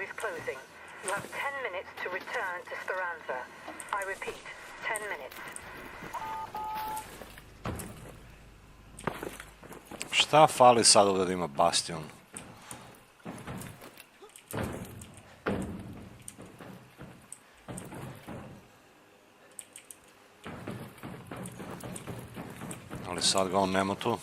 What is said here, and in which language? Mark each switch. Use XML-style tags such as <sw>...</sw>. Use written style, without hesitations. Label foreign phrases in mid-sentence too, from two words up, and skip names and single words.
<en>closing. You have 10 minutes to return to Speranza. I repeat, 10 minutes.</en> <bs>Šta fali sad ovdje da ima bastion? Ali sad ga on nema tu.</bs>